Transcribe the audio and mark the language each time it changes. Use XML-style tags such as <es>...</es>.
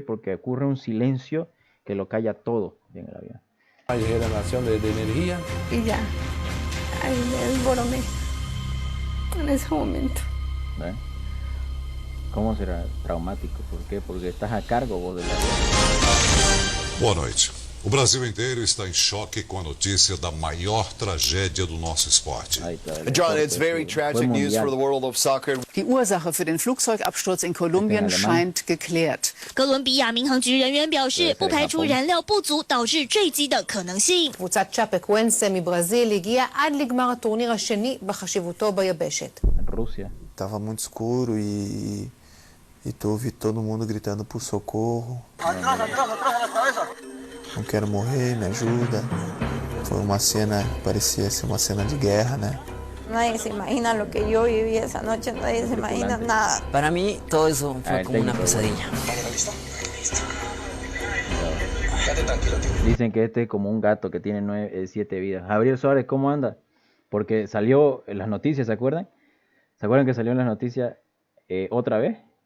<es>Porque ocurre un silencio que lo calla todo en el avión. Hay generación de energía. Y ya, ahí me desboroné en ese momento. ¿Ven? ¿Cómo será traumático? ¿Por qué? Porque estás a cargo vos del avión.</es> <pt>Boa noite. O Brasil inteiro está em choque com a notícia da maior tragédia do nosso esporte.</pt> <en>John, it's very tragic news for the world of soccer.</en> <de>Die Ursache für den Flugzeugabsturz in Kolumbien scheint geklärt.</de> <zh>哥伦比亚民航局人员表示，不排除燃料不足导致坠机的可能性。</zh> <he>קבוצת צ'אפקוונס מברזיל הגיעה עד לגמר הטורניר השני בחשיבותו ביבשת.</he> <pt>Rússia. Tava muito escuro e tu ouvi todo mundo gritando por socorro. Não quero morrer, me ajuda. Foi uma cena, parecia ser uma cena de guerra, né?</pt> <es>Nadie se imagina lo que yo viví esa noche, nadie se imagina nada. Para mí todo eso fue como una pesadilla. Dicen que este es como un gato que tiene 7 vidas. Gabriel Suárez, ¿cómo anda? Porque salió en las noticias, ¿se acuerdan? ¿Se acuerdan que salió en las noticias otra vez?</es>